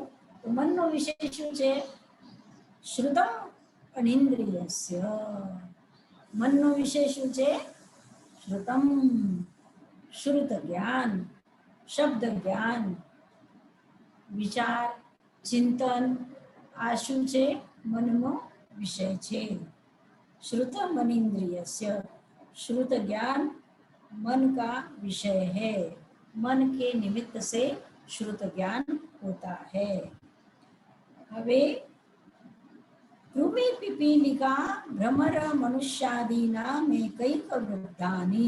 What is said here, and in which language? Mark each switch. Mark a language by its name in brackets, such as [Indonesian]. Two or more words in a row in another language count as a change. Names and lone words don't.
[Gujarati] તો મનનો વિષય શું છે? [Sanskrit] શ્રુતમ અનિન્દ્રિયસ્ય. [Gujarati] મનનો વિષય શું છે? શ્રુતમ. શ્રુત જ્ઞાન, શબ્દ જ્ઞાન, વિચાર, ચિંતન આ શું છે? મનનો વિષય છે. [Sanskrit] श्रुतम अनिंद्रियस्य. [Hindi] श्रुत ज्ञान मन का विषय है, मन के निमित्त से श्रुत ज्ञान होता है। [Sanskrit] हवे कृमि पिपीलिका भ्रमर मनुष्यादीना में कैक वृद्धानी।